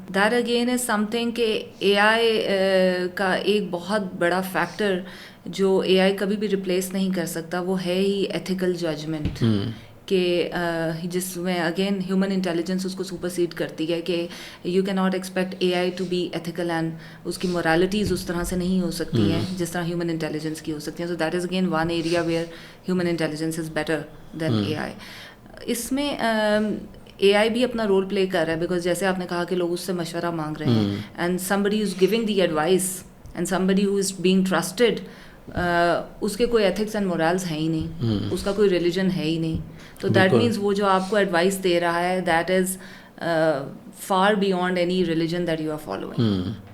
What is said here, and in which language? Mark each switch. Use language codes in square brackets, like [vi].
[ur] That again is some thing کہ اے آئی کا ایک بہت بڑا فیکٹر جو اے آئی کبھی بھی ریپلیس نہیں کر سکتا وہ ہے ہی ایتھیکل ججمنٹ, کہ جس میں اگین ہیومن انٹیلیجنس اس کو سپرسیڈ کرتی ہے کہ [en] you کی not expect A I to be ethical, [ur] and اس کی مورالٹیز اس طرح سے نہیں ہو سکتی ہیں جس طرح ہیومن انٹیلیجنس کی ہو سکتی ہیں. [en] So that is again one area where human intelligence is better than A I. [ur] اس میں اے آئی بھی اپنا رول پلے کر رہا ہے, بیکاز جیسے آپ نے کہا کہ لوگ اس سے مشورہ مانگ رہے ہیں, and [en] somebody who's giving the advice and somebody who is being trusted, [ur] اس کے کوئی ایتھکس اینڈ مورالز ہیں ہی نہیں, اس کا کوئی ریلیجن ہے ہی نہیں. تو دیٹ مینس وہ جو آپ کو ایڈوائس دے رہا ہے that is for beyond any religion that you are following.